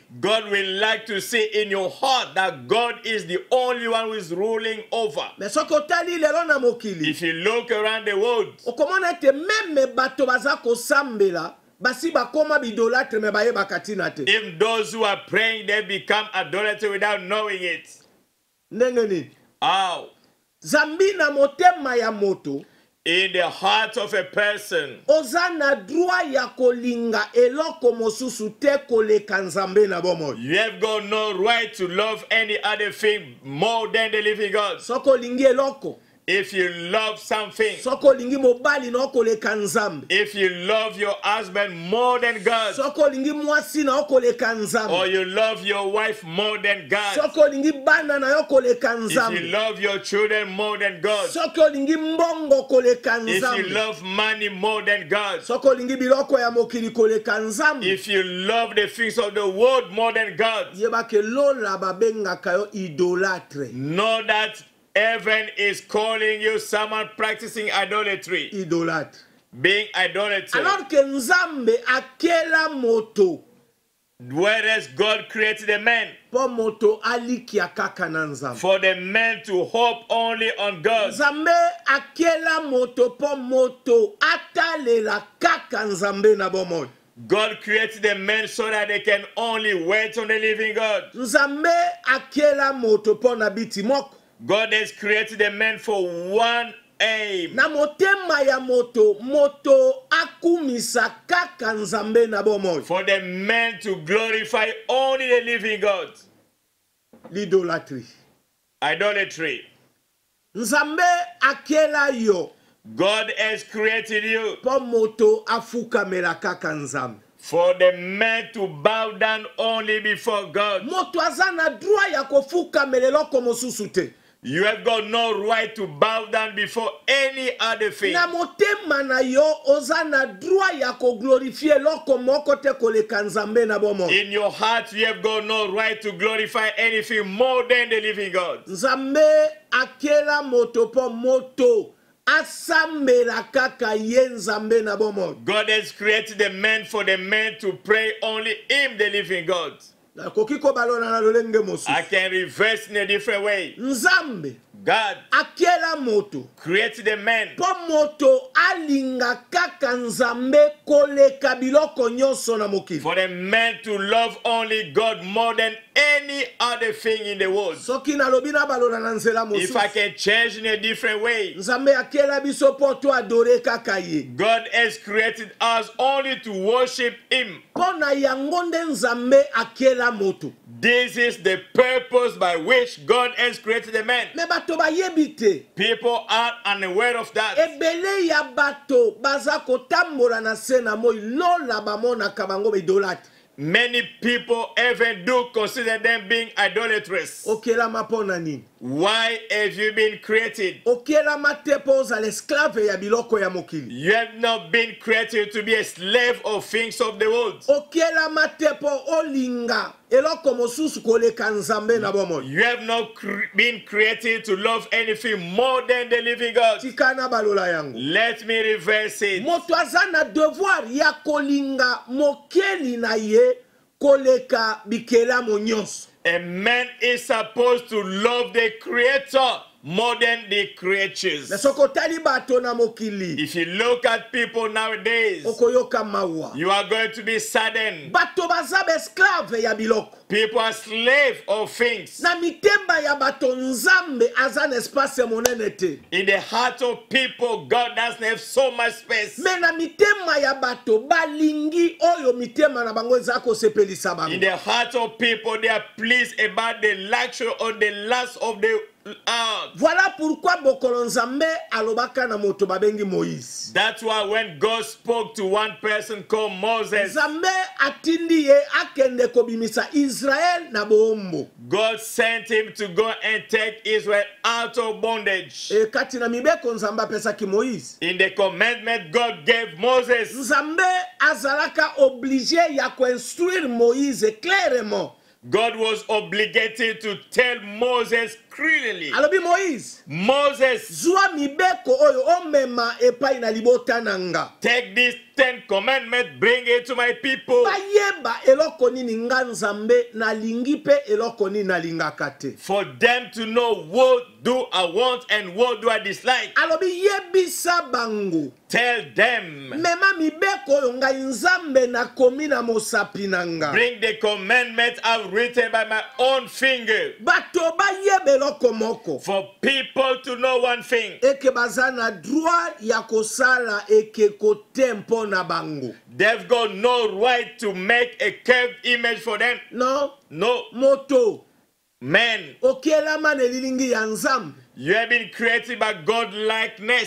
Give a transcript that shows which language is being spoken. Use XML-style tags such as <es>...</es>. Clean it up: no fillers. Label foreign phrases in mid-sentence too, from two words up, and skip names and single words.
<en>God will like to see in your heart that God is the only one who is ruling over.</en> <ln>Mais soki otali lelo na mokili,</ln> <en>If you look around the world,</en> <ln>okomona ete meme bato baza kosambela basi bakoma bidolatre me bayebaka ntina te.</ln> <en>even those who are praying, they become idolatry without knowing it.</en> <ln>Ndenge nini?</ln> <en>How?</en> <ln>Zambi na motema ya moto</ln> <en>In the heart of a person,</en> <ln>oza na droit ya kolinga eloko mosusu te koleka nzambe na bomoi.</ln> <en>you have got no right to love any other thing more than the living God.</en> <ln>Soko olingi eloko,</ln> <en>If you love something,</en> <ln>soko olingi mobali na okoleka nzambe,</ln> <en>if you love your husband more than God,</en> <ln>soko olingi mwasi na okoleka</ln> <en>or</en> <ln>nzambe,</ln> <en>you love your wife more than God,</en> <ln>soko olingi bana na yo koleka</ln> <en>if you</en> <ln>nzambe,</ln> <en>love your children more than God,</en> <ln>soko olingi mbongo koleka</ln> <en>if you</en> <ln>nzambe,</ln> <en>love money more than God,</en> <ln>soko olingi biloko ya mokili koleka nzambe,</ln> <en>if you love the things of the world more than God,</en> <ln>yebake lola babengaka yo idolatre.</ln> <en>know that heaven is calling you someone practicing idolatry,</en> <ln>Idolatre.</ln> <en>being idolatry.</en> <fr>Alors que</fr> <ln>nzambe akela moto</ln> <en>Whereas God created a man</en> <ln>po moto alikia kaka na nzambe.</ln> <en>for the man to hope only on God.</en> <ln>Nzambe akela moto po moto atalela kaka nzambe na bomoi.</ln> <en>God created the man so that they can only wait on the living God.</en> <ln>Nzambe akela moto po na biti moko.</ln> <en>God has created the man for one aim.</en> <ln>Na motema ya moto, moto akumisa kaka nzambe na bomoi.</ln> <en>For the man to glorify only the living God.</en> <fr>L'idolatrie.</fr> <en>Idolatry.</en> <ln>Nzambe akela yo</ln> <en>God has created you</en> <ln>po moto afukamela kaka nzambe.</ln> <en>for the man to bow down only before God.</en> <ln>Moto aza na droit ya kofukamela eloko mosusu te.</ln> <en>You have got no right to bow down before any other thing.</en> <ln>Na motema na yo oza na droit ya koglorifie eloko moko te koleka nzambe na bomo.</ln> <en>In your heart, you have got no right to glorify anything more than the living God.</en> <ln>Nzambe akela moto po moto asambela kaka ye nzambe na bomo.</ln> <en>God has created the man for the man to pray only him, the living God.</en> <ln>Nakoki ko balona na lolenge mosusu.</ln> <en>I can reverse in a different way.</en> <ln>Nzambe</ln> <en>God</en> <ln>akela moto</ln> <en>created the man</en> <ln>po moto alinga kaka nzambe koleka biloko nyonso na mokili.</ln> <en>for the man to love only God more than any other thing in the world.</en> <ln>Soki nalobi na balona na nzela</ln> <en>If I</en> <ln>mosusu.</ln> <en>can change in a different way,</en> <ln>Nzambe akela biso po to adore kaka ye.</ln> <en>God has created us only to worship him.</en> <ln>Po na yango nde nzambe akela moto.</ln> <en>This is the purpose by which God has created the man.</en> <ln>Me bato bayebi te.</ln> <en>People are unaware of that.</en> <ln>Ebele ya bato baza kotambola na se na moi lola bamonaka bango idolatre.</ln> <en>Many people even do consider them being idolatrous.</en> <ln>Okelama po na nini?</ln> <en>Why have you been created?</en> <ln>Okelama te po ozala esclave ya biloko ya mokili.</ln> <en>You have not been created to be a slave of things of the world.</en> <ln>Okelama te po olinga eloko mosusu koleka nzambe na bomoi.</ln> <en>You have not been created to love anything more than the living God.</en> <ln>Tikana balola yango.</ln> <en>Let me reverse it.</en> <ln>Moto aza na devoir ya kolinga mokeli na ye koleka bikelamo nyonso.</ln> <en>A man is supposed to love the Creator more than the creatures.</en> <ln>Na soko tali bato na mokili.</ln> <en>If you look at people nowadays,</en> <ln>Okoyoka mawa.</ln> <en>you are going to be saddened.</en> <ln>Bato baza esclave ya biloko.</ln> <en>People are slave of things.</en> <ln>Na mitemba ya bato nzambe aza na espace monene te.</ln> <en>In the heart of people, God doesn't have so much space.</en> <ln>Me na mitema ya bato balingi oyo mitema na bango eza kosepelisa bango.</ln> <en>In the heart of people, they are pleased about the luxury or the lust of the earth.</en> <fr>Voilà pourquoi</fr> <ln>bokolo nzambe alobaka na moto babengi Moïse.</ln> <en>That's why when God spoke to one person called Moses,</en> <ln>Nzambe atindi ye akende kobimisa Israel na bombo.</ln> <en>God sent him to go and take Israel out of bondage.</en> <ln>E kati na mibeko nzambe apesaki Moïse.</ln> <en>In the commandment God gave Moses,</en> <ln>Nzambe azalaka obligé ya instruire Moïse clairement.</ln> <en>God was obligated to tell Moses clearly.</en> <ln>alobi Moïse</ln> <en>Moses,</en> <ln>zwa mibeko oyo omema epai na libota nanga</ln> <en>take these 10 commandments, bring it to my people.</en> <ln>bayeba eloko nini nga Nzambe nalingi pe eloko nini nalingaka te</ln> <en>For them to know what do I want and what do I dislike.</en> <ln>alobi yebisa bango</ln> <en>Tell them.</en> <ln>mema mibeko oyo ngai Nzambe nakomi na mosapi nanga</ln> <en>Bring the commandments I've written by my own finger.</en> <ln>bato bayeba eloko moko</ln> <en>For people to know one thing.</en> <ln>eke baza na droit ya kosala ekeko te mpo na bango</ln> <en>They've got no right to make a carved image for them. no No.</en> <ln>moto</ln> <en>Man,</en> <ln>okelama na elilingi ya Nzambe</ln> <en>you have been created by God likeness.</en>